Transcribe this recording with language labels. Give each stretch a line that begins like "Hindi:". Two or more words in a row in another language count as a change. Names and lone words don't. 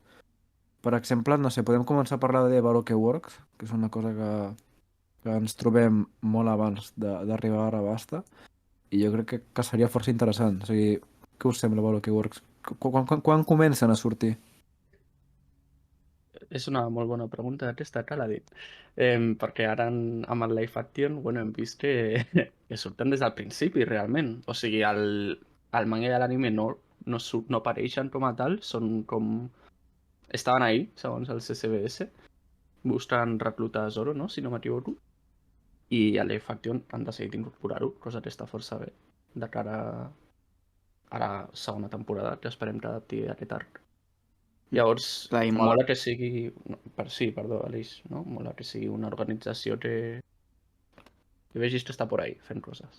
Catalan: Per exemple, no sé, podem començar a parlar de Baroque Works, que és una cosa que ens trobem molt abans d'arribar a Arabasta, i jo crec que seria força interessant. O sigui, què us sembla Baroque Works? Quan comencen a sortir? És una molt bona pregunta aquesta que l'ha dit. Perquè ara amb el live action, bueno, hem vist que surten des del principi, realment. O sigui, el manga i l'anime no apareixen com a tal, són com... Estaven ahí, segons el CCBS, buscant reclutar Zoro, no?, si no m'equivoco. I a live action han decidit incorporar-ho, cosa que està força bé, de cara a la segona temporada, que esperem que adapti aquest arc. Llavors, Clar, i mola. mola que sigui... Sí, perdó, Aleix, no? Mola que sigui una organització que vegis que està
Spanish: por ahí
Catalan: fent coses.